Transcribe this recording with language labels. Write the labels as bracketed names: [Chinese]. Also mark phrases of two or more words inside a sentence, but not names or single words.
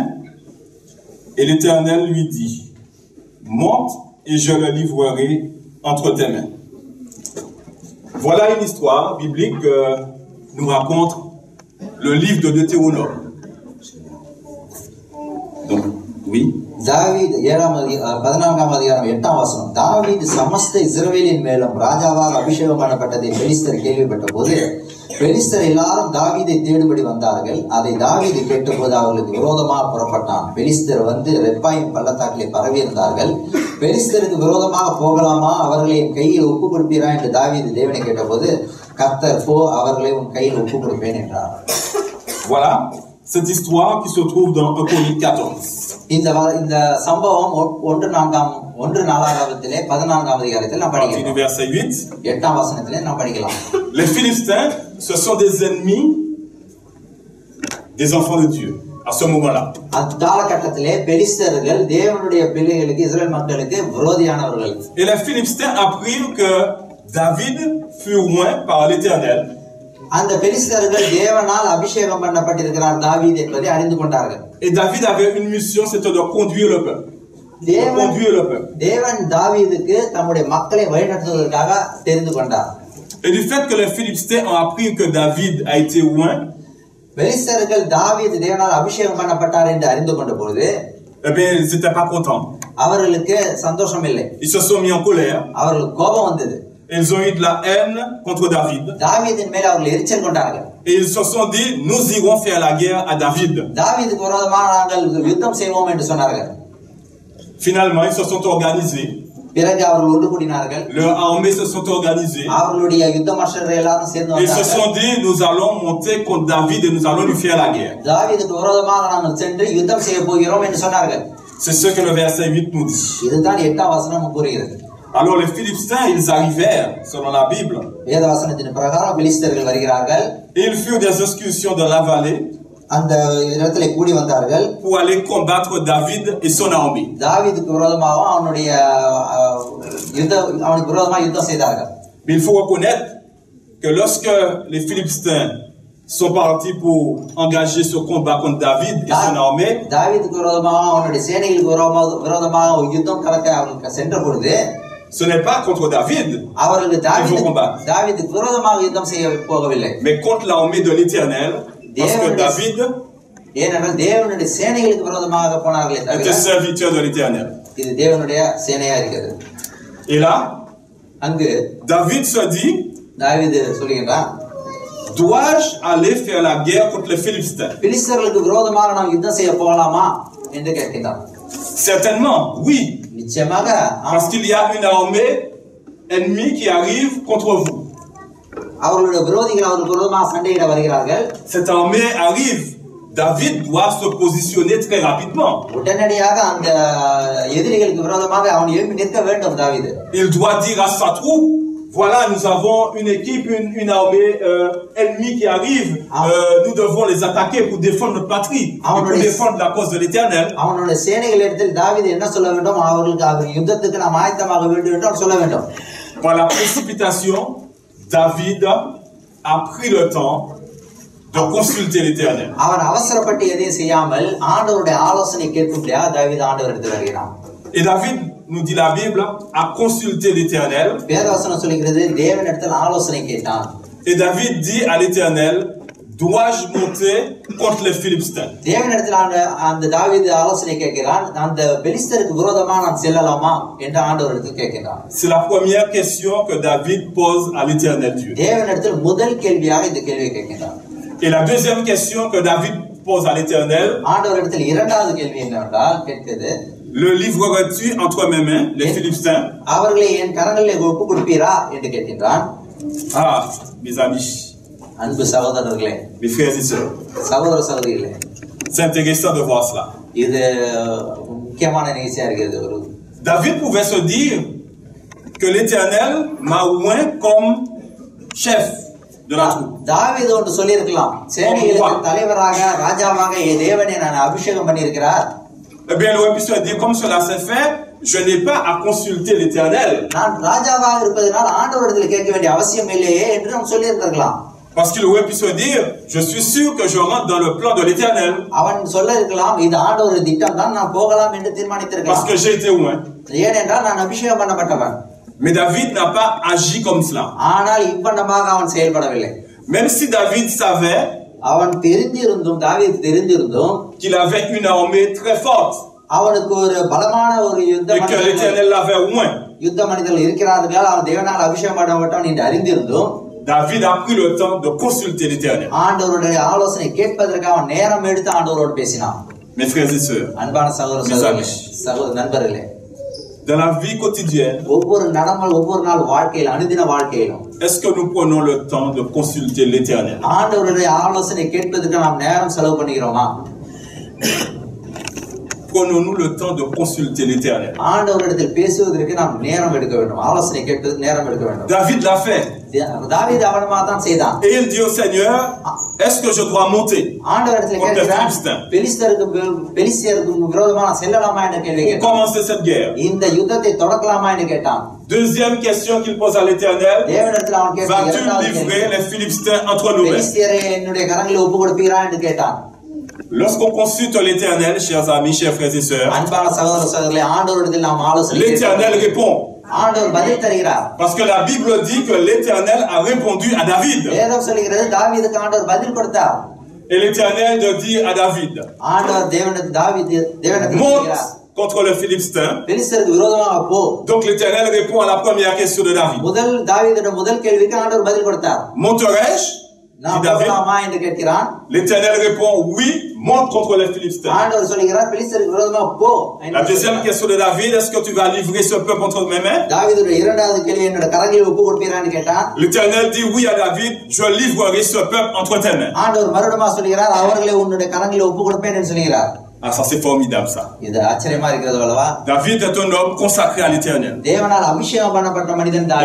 [French] Et l'Éternel lui dit: monte et je le livrerai entre tes mains. Voilà une histoire biblique que nous raconte le livre de Deutéronome. Donc, oui. [Tamil] David 14ஆம் அதிகாரம் 8ஆம் வசனம். தாவீது சமஸ்த இஸ்ரவேலின் மேலும் ராஜாவாக அபிஷேகம் பண்ணப்பட்டதை பெலிஸ்தர் கேள்விப்பட்டபோது பெலிஸ்தர் எல்லாரும் தாவீதை தேடும்படி வந்தார்கள். அதை தாவீது கேட்டபோது அவர்களுக்கு விரோதமாக புறப்பட்டான். பெலிஸ்தர் வந்து ரெப்பாயிம் பள்ளத்தாக்கிலே பரவி இருந்தார்கள். பெலிஸ்தருக்கு விரோதமாக போகலாமா, அவர்களை என் கையில் ஒப்பு கொடுப்பீரா என்று தாவீது தேவனை கேட்டபோது கர்த்தர் போ, அவர்களை உன் கையில் ஒப்பு கொடுப்பேன் என்றார். [French] Voilà cette histoire qui se trouve dans 1 Chronique 14. [Tamil] இந்த சம்பவம் 1 14ஆம் அதிகாரத்தில் நாம் படிக்கலாம். [French] Verset 8. [Tamil] 8ஆம் வசனத்திலே நாம் படிக்கலாம். [French] Les Philistins, ce sont des ennemis des enfants de Dieu à ce moment-là. [Tamil] அக்காலகட்டத்திலே பெலிஸ்தர்கள் தேவனுடைய பிள்ளைகளுக்கு, இஸ்ரவேல் மக்களுக்கு விரோதியானவர்கள். [French] Et les Philistins apprirent que David fut oint par l'Éternel. [Tamil] அந்த பெலிஸ்தர்கள் தேவனால் அபிஷேகம் பண்ணப்பட்டிருக்கிறார் தாவீது என்பதை அறிந்து கொண்டார்கள். [French] Et David avait une mission, c'était de conduire le peuple. conduire le peuple. [Tamil] தேவன் தாவீதுக்கு தம்முடைய மக்களை வழிநடத்துவதற்காக தெரிந்து கொண்டார். [French] Et du fait que les Philistins ont appris que David a été oint, [Tamil] பெலிஸ்தர்கள் தாவீது தேவனால் அபிஷேகம் பண்ணப்பட்டார் என்று அறிந்து கொண்ட பொழுது [French] eh bien, ils n'étaient pas contents. [Tamil] அவர்களுக்கு சந்தோஷம் இல்லை. [French] Ils se sont mis en colère. [Tamil] அவர்களுக்கு கோபம் வந்தது. [French] Ils ont eu de la haine contre David. [Tamil] தாவீதின் மேல் அவர்கள் எரிச்சல் கொண்டார்கள். [French] Et ils se sont dit, nous irons faire la guerre à David. [Tamil] தாவீதுக்கு விரோதமாக நாங்கள் யுத்தம் செய்வோம் என்று சொன்னார்கள். [French] Finalement, ils se sont organisés. [Tamil] பிறகு அவர்கள் ஒன்று கூடினார்கள். [French] Leurs armées se sont organisées. [Tamil] அவர்களுடைய யுத்த மாஸ்டர்கள் எல்லாரும் சேர்ந்து [French] Ils se [Tamil] வந்தார்கள். [French] sont dit, nous allons monter contre David et nous allons lui faire la guerre. [Tamil] தாவீதுக்கு விரோதமாக நாங்கள் சென்று யுத்தம் செய்ய போகிறோம் என்று சொன்னார்கள். [French] C'est ce que le verset 8 nous dit. [Tamil] இதுதான் 8ஆம் வசனம் கூறுகிறது. [French] Alors les Philistins, ils arrivèrent, selon la Bible. [Tamil] வேத வசனத்தின் பிரகாரம் பெலிஸ்தர்கள் வருகிறார்கள். [French] Ils furent des excursions dans la vallée [Tamil] அந்த இடத்துல கூடி வந்தார்கள். [French] pour aller combattre David et son armée. [Tamil] தாவீதுக்கு விரோதமாக அவனுக்கு விரோதமாக யுத்தம் செய்தார்கள். [French] Mais il faut reconnaître que lorsque les Philistins sont partis pour engager ce combat contre David et son armée, [Tamil] தாவீதுக்கு விரோதமாக அவனுடைய சேனைகளுக்கு விரோதமாக யுத்தம் கலக்க அவர்கள் சென்ற பொழுது [French] ce n'est pas contre David [Tamil] அவர்கள் [French] qu'il faut combattre, [Tamil] தாவீதுக்கு விரோதமாக யுத்தம் செய்ய போகவில்லை. [French] mais contre l'armée de l'Éternel, parce que David [Tamil] ஏனென்றால் தேவனுடைய சேனைகளுக்கு விரோதமாக போனார்களே தவிர [French] était serviteur de l'Éternel. [Tamil] இது தேவனுடைய சேனையா இருக்கிறது. [French] Et là, [Tamil] அங்கு [French] David se dit, [Tamil] தாவீது சொல்லுகிறான், [French] dois-je aller faire la guerre contre les Philistins? [Tamil] பிலிஸ்தர்களுக்கு விரோதமாக நாம் யுத்தம் செய்ய போகலாமா என்று கேட்கிறான். [French] Certainement, oui, [Tamil] நிச்சயமாக [French] parce qu'il y a une armée ennemie qui arrive contre vous. [Tamil] அவர்களுடைய விரோதிகள் அவருக்கு விரோதமாக சண்டையிட வருகிறார்கள். [French] Cette armée arrive. David doit se positionner très rapidement. [Tamil] உடனடியாக அந்த எதிரிகளுக்கு விரோதமாக அவன் எழும்பி நிற்க வேண்டும் தாவீது. [French] Il doit dire à sa troupe, voilà, nous avons une équipe, une armée ennemie qui arrive. Nous devons les attaquer pour défendre notre patrie, et pour défendre la cause de l'Éternel. [Tamil] அவனுடைய சேனைகளிடத்தில் தாவீது என்ன சொல்ல வேண்டும்? அவர்களுக்கு யுத்தத்துக்கு நாம் ஆயத்தமாக வேண்டும் என்று சொல்ல வேண்டும். [French] Par la précipitation, David a pris le temps de consulter l'Éternel. [Tamil] அவன் அவசரப்பட்டு எதையும் செய்யாமல் ஆண்டவருடைய ஆலோசனை கேட்கும்படியாக தாவீது ஆண்டவரிடத்தில் வருகிறான். [French] Et David, nous dit la Bible, a consulté l'Éternel. [Tamil] வேதவசனம் சொல்கிறது தேவனிடத்தில் ஆலோசனை கேட்டான். [French] Et David dit à l'Éternel, dois-je monter contre les Philistins? [Tamil] தேவனிடத்தில் அந்த தாவீது ஆலோசனை கேட்கிறான். அந்த பெலிஸ்தருக்கு விரோதமாக நான் செல்லலாமா என்று ஆண்டவரிடத்தில் கேட்கிறான். [French] C'est la première question que David pose à l'Éternel Dieu. [Tamil] தேவனிடத்தில் முதல் கேள்வியாக இந்த கேள்வியை கேட்கிறான். [French] Et la deuxième question que David pose à l'Éternel, [Tamil] ஆண்டவரிடத்தில் இரண்டாவது கேள்வி என்னவென்றால் கேட்கிறது, [French] le livreras-tu entre mes mains, les Philistins? [Tamil] அவர்களை என் கரங்களிலே ஒப்பு கொடுப்பீரா என்று கேட்கின்றான். [French] Ah, mes amis, [Tamil] அன்பு சகோதரர்களே, [French] mes frères et sœurs, [Tamil] சகோதர சகோதரிகளே, [French] c'est intéressant de voir cela. [Tamil] இது முக்கியமான நிகழ்ச்சியா இருக்கிறது. ஒரு [French] David pouvait se dire que l'Éternel m'a oint comme chef de la troupe. [Tamil] தாவீது ஒன்று சொல்லி இருக்கலாம், சேனைகளுக்கு தலைவராக ராஜாவாக தேவனை நான் அபிஷேகம் பண்ணி இருக்கிறார். [French] Eh bien, il aurait pu se dire, comme cela s'est fait, je n'ai pas à consulter l'Éternel. [Tamil] நான் ராஜாவாக இருப்பதனால் ஆண்டவரிடத்தில் கேட்க வேண்டிய அவசியம் இல்லையே என்று நாம் சொல்லி இருக்கலாம். [French] Parce qu'il aurait pu se dire, je suis sûr que je rentre dans le plan de l'Éternel. [Tamil] அவன் சொல்ல இருக்கலாம், இது ஆண்டவருடைய திட்டம் தான், நான் போகலாம் என்று தீர்மானித்திருக்கலாம். [French] Parce que j'ai été oint. [Tamil] ஏனென்றால் நான் அபிஷேகம் பண்ணப்பட்டவன். [French] Mais David n'a pas agi comme cela. [Tamil] ஆனால் இவ்வண்ணமாக அவன் செயல்படவில்லை. [French] Même si David savait [Tamil] அவன் தெரிந்திருந்தும், தாவீது தெரிந்திருந்தும், [French] qu'il avait une armée très forte [Tamil] அவனுக்கு ஒரு பலமான ஒரு [French] et que l'Éternel l'avait oint, [Tamil] யுத்த மனிதர்கள் இருக்கிறார்கள், அவன் தேவனால் அபிஷேகம் பண்ணப்பட்டவன் என்று அறிந்திருந்தும் [French] David a pris le temps de consulter l'Éternel. [Tamil] ஆண்டவருடைய ஆலோசனை கேட்பதற்கு அவன் நேரம் எடுத்து ஆண்டவரோடு பேசினான். [French] Mes frères et sœurs, [Tamil] அன்பான சகோதர நண்பர்களே, [French] dans la vie quotidienne, [Tamil] ஒவ்வொரு நாள் வாழ்க்கையில், அனுதின வாழ்க்கையிலும் [French] est-ce que nous prenons le temps de consulter l'Éternel? [Tamil] ஆண்டவருடைய ஆலோசனை கேட்பதற்கு நாம் நேரம் செலவு பண்ணுகிறோமா? [French] Prenons-nous le temps de consulter l'Éternel? [Tamil] ஆண்டவரிடத்தில் பேசுவதற்கு நாம் நேரம் எடுக்க வேண்டும், ஆலோசனை கேட்பதற்கு நேரம் எடுக்க வேண்டும். [French] David l'a fait. [Tamil] தாவீது அவனமாக தான் செய்தான். [French] Et il dit au Seigneur, est-ce que je dois monter [Tamil] ஆண்டவரிடத்தில் கேட்கிறான், பெலிஸ்தருக்கு விரோதமாக செல்லலாமா என்ற கேள்வி கேட்டான். [French] pour commencer cette guerre? [Tamil] இந்த யுத்தத்தை தொடக்கலாமா என்று கேட்டான். [French] Deuxième question qu'il pose à l'Éternel, [Tamil] தேவனிடத்தில் அவன் கேட்டான், [French] vas-tu livrer les Philistins entre nous? [Tamil] பெலிஸ்தியரை என்னுடைய கரங்களில் ஒப்பு கொடுப்பீரா என்று கேட்டான். [French] Lorsqu'on consulte l'Éternel, chers amis, chers frères et sœurs, [Tamil] அன்பான சகோதர சகோதரிகளே, ஆண்டவரிடத்தில் நாம் ஆலோசனை [French] l'Éternel répond. [Tamil] ஆண்டவர் பதில் தருகிறார். [French] Parce que la Bible dit que l'Éternel a répondu à David. [Tamil] வேதம் சொல்கிறது தாவீதுக்கு ஆண்டவர் பதில் கொடுத்தார். [French] Et l'Éternel de dire à David, [Tamil] ஆண்டவர் தேவனுக்கு [French] monte contre le Philistin. [Tamil] பெலிஸ்தருக்கு விரோதமாக போ. [French] Donc l'Éternel répond à la première question de David. [Tamil] தாவீதுடைய முதல் கேள்விக்கு ஆண்டவர் பதில் கொடுத்தார். [French] Monterai-je? [Tamil] நான் போகலாமா என்று கேட்கிறான். [French] L'Éternel répond oui, monte contre les Philistins. [Tamil] ஆண்டவர் சொல்கிறார் பெலிஸ்தருக்கு விரோதமாக போ. [French] La deuxième question de David, est-ce que tu vas livrer ce peuple entre mes mains? [Tamil] தாவீதுடைய இரண்டாவது கேள்வி, என்னோட கரங்களில் ஒப்பு கொடுப்பீரான்னு கேட்டான். [French] L'Éternel dit oui à David, je livrerai ce peuple entre tes mains. [Tamil] ஆண்டவர் மறுபடியும் சொல்கிறார், அவர்களை உன்னுடைய கரங்களில் ஒப்பு கொடுப்பேன் என்று சொல்கிறார். [French] Ah, ça c'est formidable ça. [Tamil] இது ஆச்சரியமா இருக்கிறது அல்லவா? [French] David est un homme consacré à l'Éternel. [Tamil] தேவனால் அபிஷேகம் பண்ணப்பட்ட மனிதன் தாவீது.